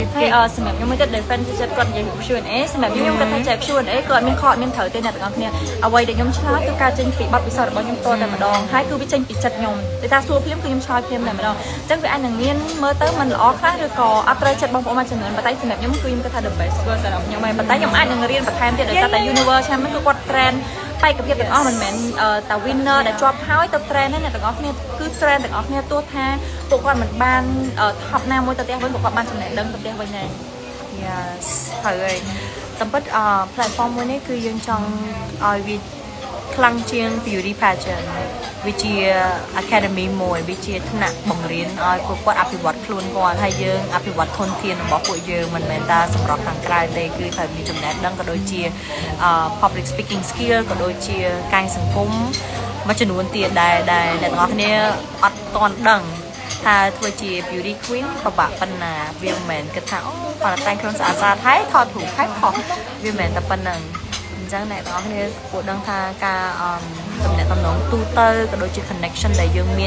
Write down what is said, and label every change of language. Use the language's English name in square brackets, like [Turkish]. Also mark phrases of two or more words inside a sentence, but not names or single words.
[Khmer] សម្រាប់ខ្ញុំមួយទៀត defend ចិត្តគាត់និយាយ Q&A សម្រាប់ខ្ញុំគាត់ថាចែក Q&A ក៏អត់មានខកអត់មានត្រូវទេអ្នកទាំងអស់គ្នាអ្វីដែលខ្ញុំឆ្លើយគឺការចេញពីបទពិសោធន៍របស់ ខ្ញុំតតែម្ដងហើយគឺវាចេញពីចិត្តខ្ញុំតែថាសួរភ្លាមគឺខ្ញុំឆ្លើយភ្លាមតែម្ដងអញ្ចឹងវាអាចនឹងមានមើលទៅមិនល្អខ្លះឬក៏អត់ត្រូវចិត្តបងប្អូនមួយចំនួនប៉ុន្តែសម្រាប់ខ្ញុំគឺខ្ញុំគិតថា [English] the best [Khmer] គាត់សម្រាប់ខ្ញុំហើយប៉ុន្តែខ្ញុំអាចនឹងរៀនបន្ថែមទៀតដោយសារតែ universe ឆ្នាំនេះគឺគាត់ trend បេក្ខភាពទាំងអស់មិនមែនតែ winner ដែលជាប់ហើយទៅ trend ហ្នឹងអ្នកទាំងអស់គ្នាគឺ trend ទាំងអស់គ្នាទោះថាពួកគាត់មិនបាន top ណាមួយទៅផ្ទះវិញពួកគាត់បានចំណេះដឹងទៅផ្ទះវិញដែរ Yes ហើយតែពិតplatform មួយនេះគឺយើងចង់ឲ្យវាខ្លាំងជាង [English] beauty pageant [Khmer] វាជា academy មួយវាជាថ្នាក់បង្រៀនឲ្យពួកគាត់អភិវឌ្ឍខ្លួនគាត់ហើយយើងអភិវឌ្ឍធនធានរបស់ពួកយើងមិនមែនតែសម្រាប់ខាងក្រៅទេគឺត្រូវមានចំណេះដឹងក៏ដូចជា [English] public speaking skill [Khmer] ក៏ដូចជាកាយសង្គមមួយចំនួនទៀតដែលអ្នកទាំងអស់គ្នាអត់ទាន់ដឹងថាធ្វើជា [English] beauty queen [Khmer] ពិបាកប៉ុណ្ណាវាមិនមែនគិតថាអូគាត់តែងខ្លួនស្អាតៗ ហើយថតរូបហើយផុសវាមិនមែនតែប៉ុណ្្នឹងអញ្ចឹងអ្នកទាំងអស់គ្នាគួរដឹងថាការទំនាក់ទំនងទូទៅក៏ដូចជា connection ដែលយើងមាន